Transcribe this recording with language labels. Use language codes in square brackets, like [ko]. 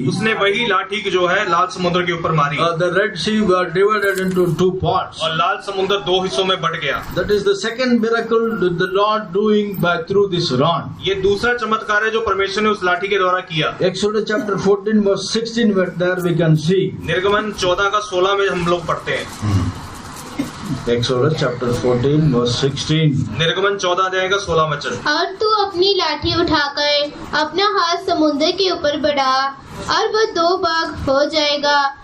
[hi] उसने वही लाठी की जो है लाल समुद्र के ऊपर मारी। [en] The Red Sea were divided into 2 parts. [hi] और लाल समुद्र 2 हिस्सों में बट गया। [en] That is the second miracle that the Lord doing through this rod. [hi] ये दूसरा चमत्कार है जो परमेश्वर ने उस लाठी के द्वारा किया। [en] Exodus chapter 14 verse 16, there we can see. [hi] निर्गमन 14 का 16 में हम लोग पढ़ते हैं। [en] Exodus chapter 14 verse 16. [hi] निर्गमन 14 अध्याय का 16 वचन। और तू अपनी लाठी उठाकर अपना हाथ समुद्र के ऊपर बढ़ा और वह 2 भाग हो जाएगा।